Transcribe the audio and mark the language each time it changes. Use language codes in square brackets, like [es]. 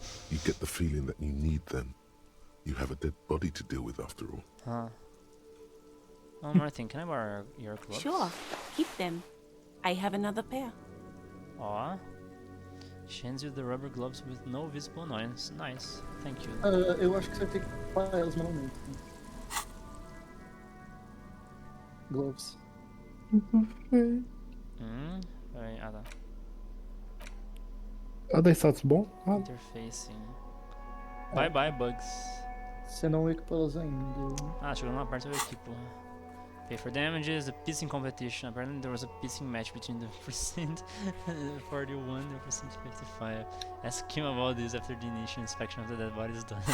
[en] You get the feeling that you need them. You have a dead body to deal with after all. Huh. One more thing, can I borrow your gloves? Sure. Keep them. I have another pair. Aw. She hands you the rubber gloves with no visible annoyance. Nice. Thank you. [pt] Eu acho que você vai ter que comprar elas manualmente. [en] Gloves. [pt] Peraí, ah tá. Ah, daí status bom? Ah, [en] Interfacing. Bye bye, bugs. [pt] Você não equipou elas ainda. Ah, chegou numa parte do equipo. [en] Pay for damages, a pissing competition. Apparently there was a pissing match between the percent 41 and the percent 55. Ask him about this after the initial inspection of the dead body is done.